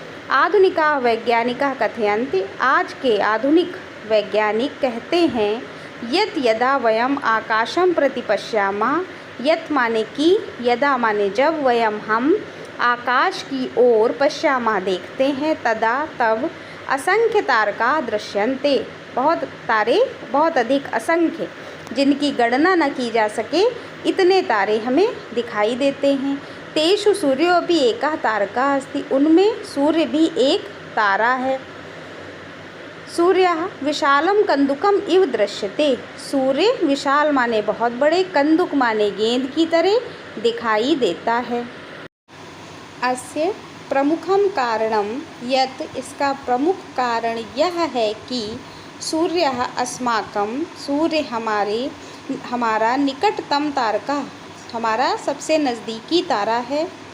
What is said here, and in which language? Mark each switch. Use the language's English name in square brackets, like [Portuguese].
[Sanskrit] आधुनिका वैज्ञानिका कथयन्ति, [Hindi] आज के आधुनिक वैज्ञानिक कहते हैं, [Sanskrit] यत् यदा वयम आकाशं प्रति पश्यामः, [Hindi] यत् माने कि, यदा माने जब, वयम हम, आकाश की ओर पश्यामः देखते हैं, तदा तब, असंख्य तारका दृश्यन्ते बहुत तारे, बहुत अधिक, असंख्य जिनकी गणना न की जा सके इतने तारे हमें दिखाई देते हैं। [Sanskrit] तेषु सूर्योऽपि एकः तारकः अस्ति, [Hindi] उनमें सूर्य भी एक तारा है। [Sanskrit] सूर्यः विशालं कन्दुकम् इव दृश्यते, [Hindi] सूर्य विशाल माने बहुत बड़े, कन्दुक माने गेंद की तरह दिखाई देता है। [Sanskrit] अस्य प्रमुखं कारणं यत्, [Hindi] इसका प्रमुख कारण यह है कि सूर्यः अस्माकं, सूर्य हमारा निकटतम तारका, हमारा सबसे नज़दीकी तारा है।